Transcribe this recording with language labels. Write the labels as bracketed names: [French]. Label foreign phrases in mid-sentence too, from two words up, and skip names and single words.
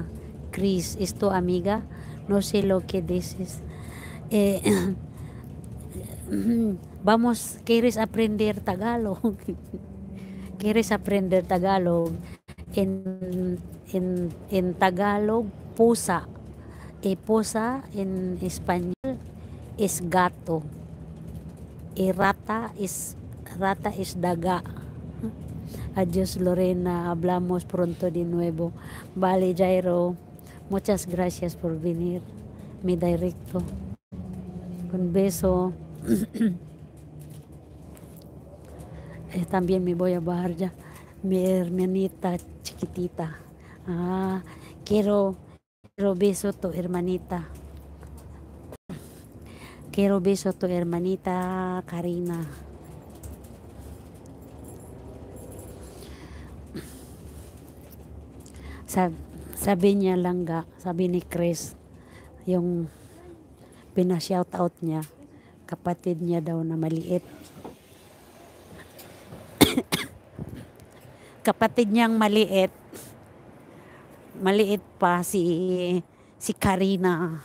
[Spanish] Chris, ¿es tu amiga? No sé lo que dices. Vamos, ¿quieres aprender Tagalog? ¿Quieres aprender Tagalog? En Tagalog, pusa. Pusa en español es gato. Rata es daga. Adiós Lorena, hablamos pronto de nuevo. Vale Jairo, muchas gracias por venir. Mi directo. Un beso. También me voy a bajar ya. Mi hermanita chiquitita. Quiero beso tu hermanita. Quiero beso tu hermanita Karina. [Filipino] Sabi niya langga, sabi ni Chris, yung pina-shoutout niya, kapatid niya daw na maliit. Kapatid niyang maliit pa si Karina.